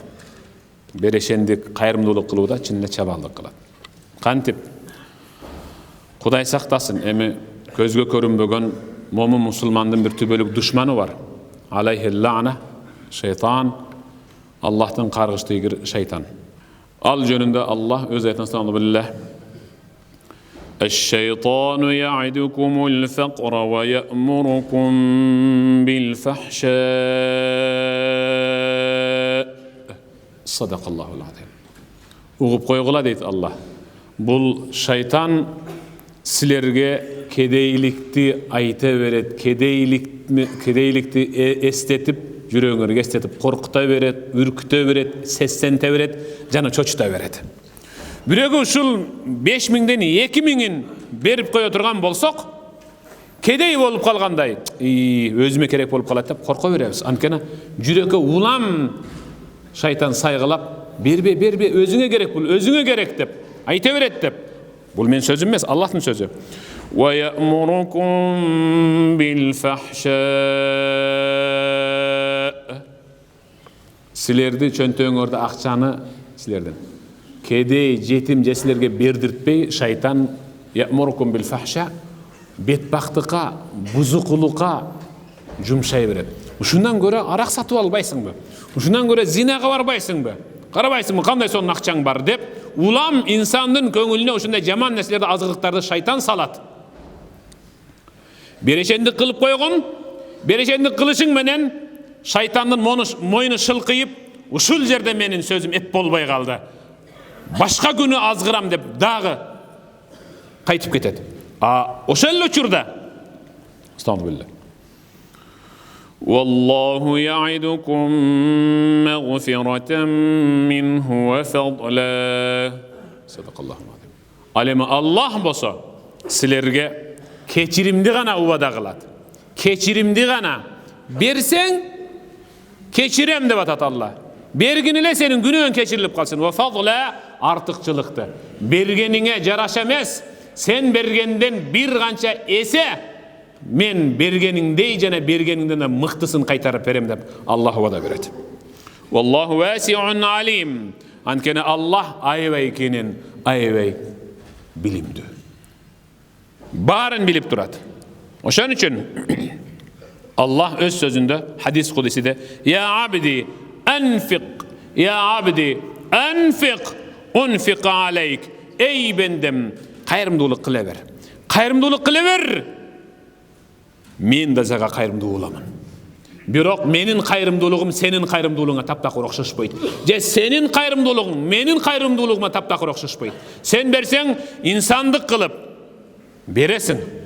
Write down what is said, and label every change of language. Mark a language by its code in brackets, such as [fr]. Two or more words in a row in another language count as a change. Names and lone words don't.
[ky] Берешендик, кайрымдуулук кылууда чын эле чабалдык кылат. Кантип? Кудай сактасын, эми көзгө көрүнбөгөн момун мусулмандын бир түбөлүк душманы бар. [ar] عليه اللعنة, [ky] шейтан, Аллахтын каргыш тийгир шейтан. Ал жөнүндө Аллах өз айтасында билlah: [ar] "الشيطان يعدكم الفقر ويأمركم بالفحشاء." صدق الله العظيم. [ky] Угуп койгула дейт Аллах. Бул шайтан силерге кедейликти айта берет, кедейликти эстетип, жүрөгүңөргө эстетип, коркута берет, үркүтө берет, сестенте берет, жана чочута берет. Бирөөгө ушул 5000ден 2000ин берип кое турган болсок, кедей болуп калгандай, өзүмө керек болуп калат деп корко беребиз. Анткени жүрөккө улам шайтан сайгылап, бербе, өзүңө керек бул, өзүңө керек деп айта берет деп. Бул мен сөзүм эмес, Аллахтын сөзү. [ar] ويأمركم بالفحشاء. [ky] Силерди чөнтөңөрдө акчаны силерден кедей, жетим жесилерге бердиртпей, [ar] шайтан يأمركم بالفحشاء, [ky] бетбактыкка, бузукулукка жумшай берет. Ушундан көрө арак сатып албайсыңбы? Ушундан көрө зинага барбайсыңбы? Карабайсыңбы кандай сонун акчаң бар деп, улам инсандын көңүлүнө ушундай жаман нерселерди, азыктарды шайтан салат. Берешендик кылып койгон, берешендик кылышың менен шайтандын мойну шылкыйып, ушул жерде менин сөзүм эп болбой калды. Башка күнү азгырам деп дагы кайтып кетет. Ошол учурда Астагфирулла. [ar] والله يعدكم مغفرة منه وفضلا. صدق الله العظيم. [ky] Alema Allah bolsa силерге кечиримди гана убада кылат. Кечиримди гана берсең кечирем деп атат Алла. Бергин эле сенин күнөөң кечирилип калсын. [ar] وفضلا [ky] артыкчылыкты. Бергениңе жараша эмес, сен бергенден бир канча эсе мен бергениңдей жана бергениңден мыктысын кайтарып берем деп Аллах убада берет. [ar] والله واسع عليم. [ky] Анткени Аллах аябай кенен, аябай билимдүү. Барын билип турат. Ошон үчүн Аллах өз сөзүндө хадис кудисиде [ar] «يا عبدي أنفق يا عبدي أنفق أنفق عليك». [ky] Эй бендем, кайрымдуулук кыла бер. Кайрымдуулук кыла бер. Мен да сага кайрымдуу боламын. Бирок менин кайрымдуулугум сенин кайрымдуулугуңа таптакыр окшошпойт. Же сенин кайрымдуулугуң менин кайрымдуулугума таптакыр окшошпойт. Сен берсең инсандык кылып бересиң.